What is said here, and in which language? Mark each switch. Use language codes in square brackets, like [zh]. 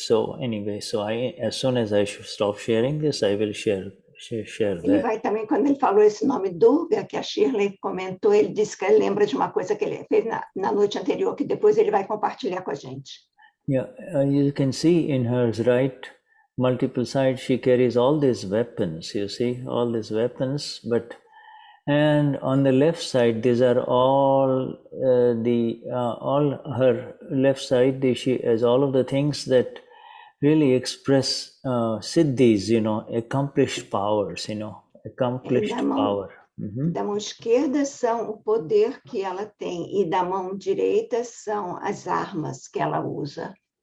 [en] So anyway, as soon as I stop sharing this, I will share [pt] Ele vai também, quando ele falou esse nome Durga, que a Schirley comentou, ele disse que ele lembra de uma coisa que ele fez na noite anterior, que depois ele vai compartilhar com a gente. [en] Yeah, you can see in her right multiple sides, she carries all these weapons, you see, all these weapons, and on the left side, these are all all her left side, she has all of the things that really express siddhis, accomplished powers, accomplished power. [pt] Da mão esquerda são o poder que ela tem, e da mão direita são as armas que ela usa.